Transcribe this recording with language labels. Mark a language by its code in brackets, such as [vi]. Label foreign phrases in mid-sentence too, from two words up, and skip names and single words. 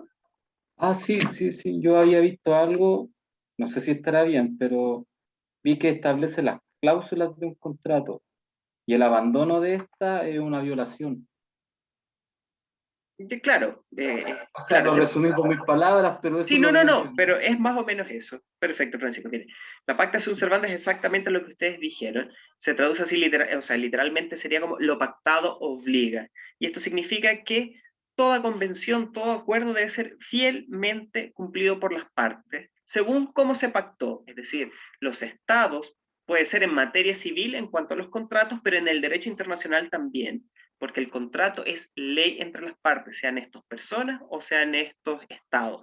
[es] sí, yo había visto algo, no sé si estará bien, pero vi que establece las cláusulas de un contrato y el abandono de esta es una violación. Claro, O sea, lo resumí con mis palabras, pero eso sí, es lo que no, mencioné. pero es más o menos eso. Perfecto, Francisco. Mire, la [la] pacta sunt servanda [es] es exactamente lo que ustedes dijeron. Se traduce así, o sea, literalmente sería como lo pactado obliga. Y esto significa que toda convención, todo acuerdo debe ser fielmente cumplido por las partes, según cómo se pactó. Es decir, los estados, puede ser en materia civil en cuanto a los contratos, pero en el derecho internacional también, porque el contrato es ley entre las partes, sean estos personas o sean estos estados.